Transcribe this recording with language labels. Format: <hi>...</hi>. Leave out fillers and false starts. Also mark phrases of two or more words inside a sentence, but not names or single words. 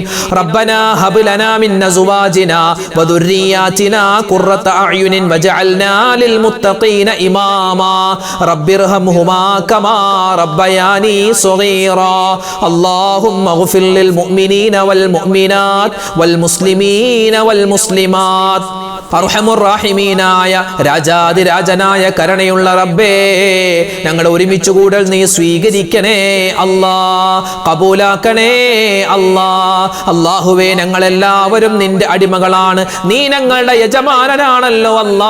<ar>ربنا هب لنا من أزواجنا وذرياتنا قرة أعين واجعلنا للمتقين إماما. رب ارحمهما كما ربياني صغيرا. اللهم اغفر للمؤمنين والمؤمنات والمسلمين والمسلمات.</ar> <ml>അർഹമുർറാഹിമീനായ രാജാതിരാജനായ കരുണയുള്ള റബ്ബേ, ഞങ്ങളുടെ ഒരുമിച്ച് കൂടൽ നീ സ്വീകരിക്കണേ അല്ലാ, കബൂലാക്കണേ അല്ലാ. അല്ലാഹുവേ, ഞങ്ങളെല്ലാവരും നിന്റെ അടിമകളാണ്, നീ ഞങ്ങളുടെ യജമാനനാണല്ലോ അല്ലാ.</ml>